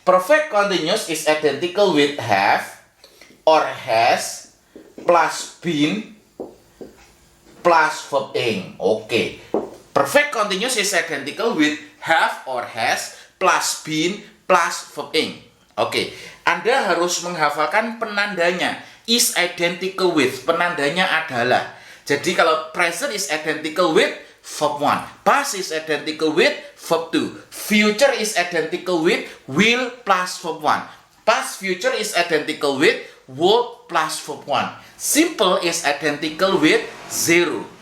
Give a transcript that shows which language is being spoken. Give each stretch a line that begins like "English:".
English: Perfect continuous is identical with have or has plus been plus verb ing. Perfect continuous is identical with have or has plus been plus verb ing.
Indonesian: Anda harus menghafalkan penandanya.
English: Is identical with,
Indonesian: penandanya adalah. Jadi kalau
English: present is identical with verb 1, past is identical with verb 2, future is identical with will plus verb 1, past future is identical with would plus verb 1, simple is identical with 0,